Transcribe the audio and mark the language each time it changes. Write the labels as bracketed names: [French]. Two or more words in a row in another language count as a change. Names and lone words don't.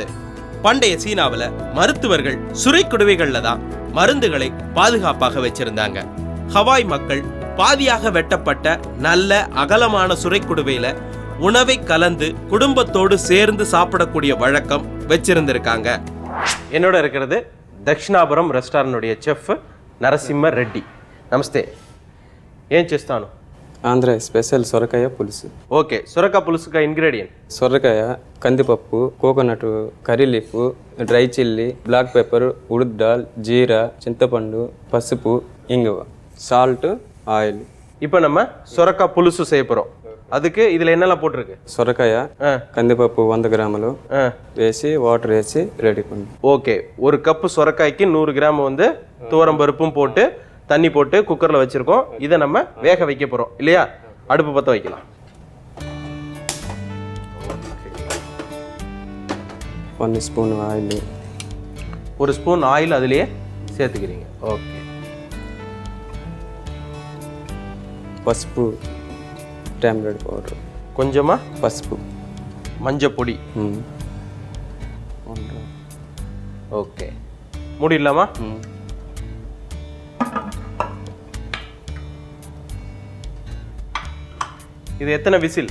[Tamil] பண்டைய சீனாவில் மருத்துவர்கள் சுரைக்குடுவைகள்ல தான் மருந்துகளை பாதுகாப்பாக வச்சிருந்தாங்க. ஹவாய் மக்கள் பாதியாக வெட்டப்பட்ட நல்ல அகலமான சுரைக்குடுவையில உணவை கலந்து குடும்பத்தோடு சேர்ந்து சாப்பிடக்கூடிய வழக்கம் வச்சிருந்திருக்காங்க. என்னோட இருக்கிறது தக்ஷிணாபுரம் ரெஸ்டாரண்ட்டுடைய செஃப் నరసింహ రెడ్డి. నమస్తే. [Telugu] ఏం చేస్తాను? ఆంధ్ర స్పెషల్ సొరకాయ పులుసు. ఓకే, సొరకాయ పులుసుగా ఇంగ్రీడియంట్ సొరకాయ, కందిపప్పు, [English] coconut, curry leaf, dry chilli, black pepper, [Telugu] ఉడిద్ దాల్, జీరా, చింతపండు, పసుపు, ఇంగువ, [English] salt, oil. [Tamil] இப்போ நம்ம சொரக்காய் புலுசு செய்ய போகிறோம். அதுக்கு இதில் என்னெல்லாம் போட்டிருக்கு? [Telugu] సొరకాయ, కందిపప్పు 100 గ్రాములు వేసి వాటర్ వేసి రెడీ பண்ணி. [Tamil] ஓகே, 1 கப்பு சொரக்காய்க்கு 100 கிராம் வந்து துவரம் பருப்பும் போட்டு தண்ணி போட்டு குக்கரில் வச்சுருக்கோம். இதை நம்ம வேக வைக்க போகிறோம் இல்லையா? அடுப்பு பற்ற வைக்கலாம். [English] 1 spoon oil. 1 spoon oil [Tamil] அதிலேயே சேர்த்துக்கிறீங்க. ஓகே. [Telugu] పసుపు, [English] turmeric powder [Tamil] கொஞ்சமாக, [Telugu] పసుపు, [Tamil] மஞ்சள் பொடி. ஓகே, மூடிடலாமா? இது எத்தனை விசில்?